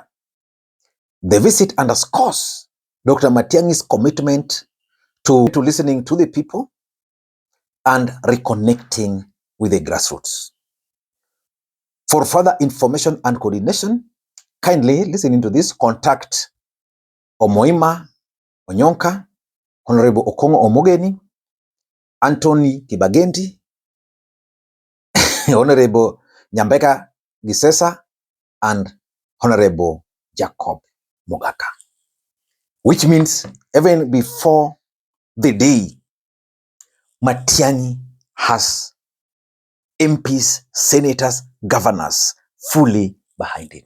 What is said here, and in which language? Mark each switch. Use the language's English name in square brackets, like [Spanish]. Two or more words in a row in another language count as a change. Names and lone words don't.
[English] The visit underscores Dr. Matiang'i's commitment to listening to the people and reconnecting with the grassroots. For further information and coordination, kindly listening to this, contact Omoima Onyonka, Honorable Okongo Omogeni, Anthony Kibagendi, Honorable Nyambeka Gisesa, and Honorable Jacob Mogaka. Which means even before the day Matiang'i has MPs, senators, governors fully behind him.